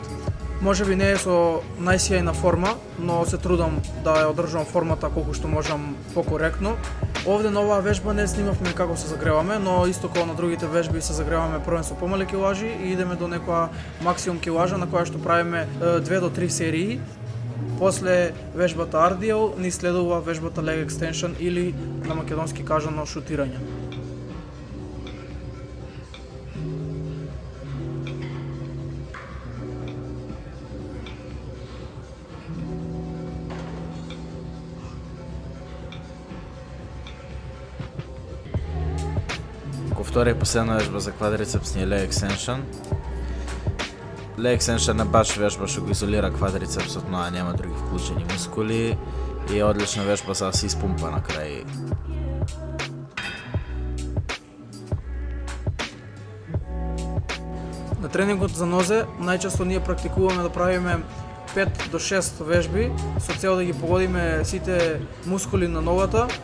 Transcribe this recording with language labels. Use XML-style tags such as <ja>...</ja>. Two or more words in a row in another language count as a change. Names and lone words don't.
<mk>Може би не е со најсјајна форма, но се трудам да ја одржам формата колку што можам покоректно. Овде на оваа вежба не снимавме како се загреваме, но исто како на другите вежби се загреваме првен со помали килажи и идеме до некоја максимум килажа на која што правиме 2 до 3 серии. После вежбата RDL ни следува вежбата</mk> <en>leg extension</en> <mk>или на македонски кажано шутирање. Втора и последна вежба за квадрицепс ни е</mk> <en>leg extension. Leg extension</en> <mk>е баш вежба што го изолира квадрицепсот, но нема други вклучени мускули и е одлична вежба за да се испумпа на крај. На тренингот за нозе најчесто ние практикуваме да правиме 5 до 6 вежби со цел да ги погодиме сите мускули на ногата.</mk>